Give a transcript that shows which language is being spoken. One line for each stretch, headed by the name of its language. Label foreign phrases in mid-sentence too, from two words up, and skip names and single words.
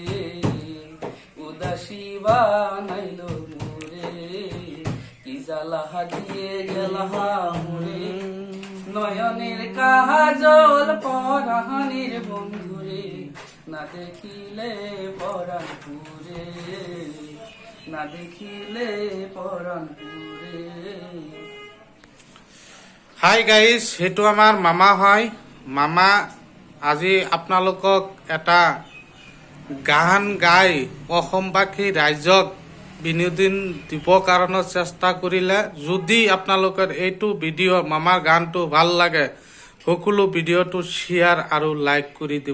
Bangla: উদাসী বানাইল মোরে কি জ্বালা দিয়ে গেলা মোরে নয়নের কাজল পরাণের বন্ধুরে না দেখিলে পরাণ পুরে না দেখিলে পরাণ পুরে।
English: hi guys,
Assamese: সেইটো আমাৰ মামা হয়। মামা আজি আপোনালোকক এটা গান গাই অসমবাসী ৰাইজক বিনোদন দিব কাৰণে চেষ্টা কৰিলে। যদি আপোনালোকৰ এইটো ভিডিঅ' মামাৰ গানটো ভাল লাগে, সকলো ভিডিঅ'টো শ্বেয়াৰ আৰু লাইক কৰি দিব।